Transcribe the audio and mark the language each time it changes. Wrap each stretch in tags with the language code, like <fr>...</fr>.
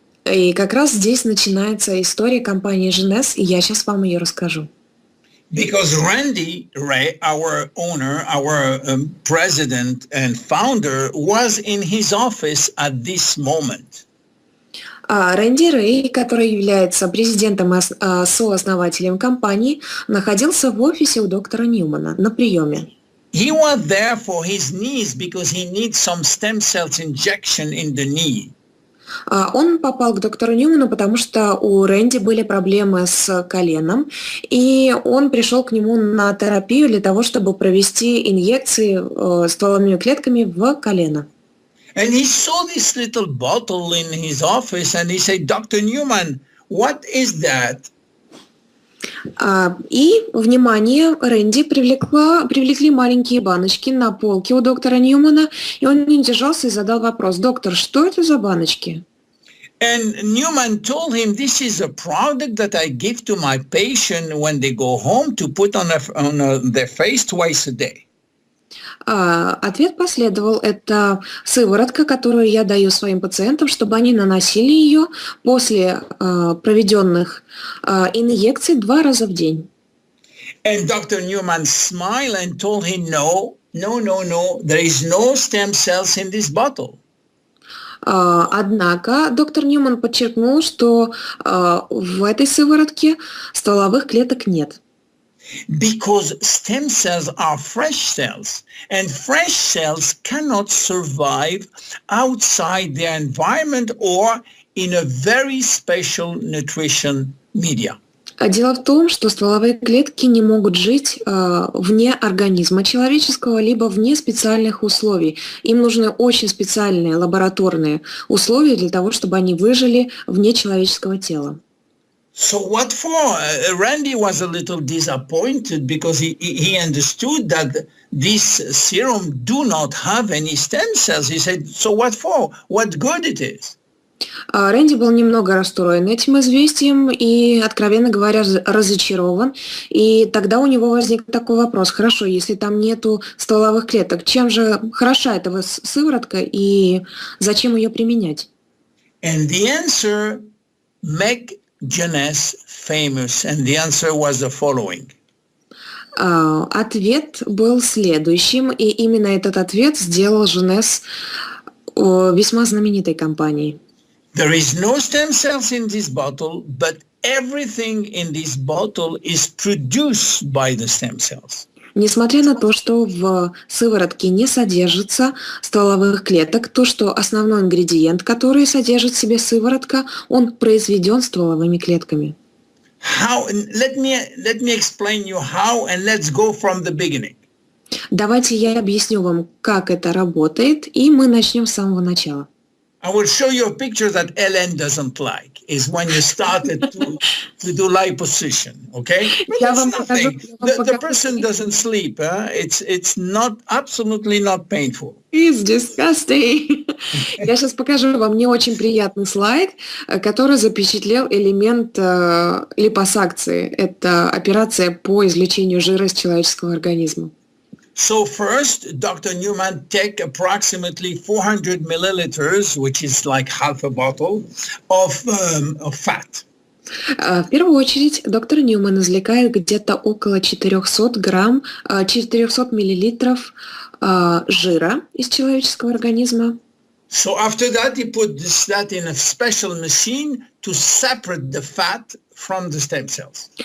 <ru>И как раз здесь начинается история компании Jeunesse, и я сейчас вам ее расскажу.</ru> <en>Because Randy Ray, our owner, our president and founder, was in his office at this moment.</en> <ru>Рэнди Рэй, который является президентом и сооснователем компании, находился в офисе у доктора Ньюмана на приеме.</ru> <en>He was there for his knees because he needs some stem cells injection in the knee.</en> <ru>Он попал к доктору Ньюману, потому что у Рэнди были проблемы с коленом, и он пришел к нему на терапию для того, чтобы провести инъекции стволовыми клетками в колено.</ru> <en>And he saw this little bottle in his office and he said, Dr. Newman, what is that?</en> <ru>И внимание Рэнди привлекли маленькие баночки на полке у доктора Ньюмана, и он не удержался и задал вопрос: «Доктор, что это за баночки?»</ru> <en>And Newman told him, this is a product that I give to my patient when they go home to put on their face twice a day.</en> <ru>Ответ последовал: это сыворотка, которую я даю своим пациентам, чтобы они наносили ее после проведенных инъекций 2 раза в день.</ru> <en>And Dr. Newman smiled and told him, no, there is no stem cells in this bottle.</en> <ru>Однако доктор Ньюман подчеркнул, что в этой сыворотке стволовых клеток нет.</ru> <en>Because stem cells are fresh cells, and fresh cells cannot survive outside their environment or in a very special nutrition media.</en> <ru>Дело в том, что стволовые клетки не могут жить вне организма человеческого, либо вне специальных условий. Им нужны очень специальные лабораторные условия для того, чтобы они выжили вне человеческого тела.</ru> <en>So what for? Randy was a little disappointed because he understood that this serum do not have any stem cells. He said, so what for? What good it is?</en> <ru>Рэнди был немного расстроен этим известием и, откровенно говоря, разочарован. И тогда у него возник такой вопрос. Хорошо, если там нету стволовых клеток, чем же хороша эта сыворотка и зачем ее применять?</ru> <en>And the answer make Jeunesse famous. And the answer was the following.</en> <ru>Ответ был следующим, и именно этот ответ сделал Jeunesse весьма знаменитой компанией.</ru> <en>There is no stem cells in this bottle, but everything in this bottle is produced by the stem cells.</en> <ru>Несмотря на то, что в сыворотке не содержится стволовых клеток, то, что основной ингредиент, который содержит в себе сыворотка, он произведен стволовыми клетками.</ru> <en>Let me explain you how, and let's go from the beginning.</en> <ru>Давайте я объясню вам, как это работает, и мы начнем с самого начала.</ru> <en>I will show you a picture that Ellen doesn't like, is when you started to do liposuction, okay? It's nothing. The person doesn't sleep. It's not, absolutely not painful. It's disgusting.</en> <ru>Я сейчас покажу вам не очень приятный слайд, который запечатлел элемент липосакции. Это операция по извлечению жира из человеческого организма.</ru> <en>So first, Dr. Newman take approximately 400 milliliters, which is like half a bottle, of fat.</en> <ru>В первую очередь доктор Ньюман извлекает где-то около 400 миллилитров жира из человеческого организма.</ru> <en>So after that, he put that in a special machine to separate the fat from the stem cells.</en>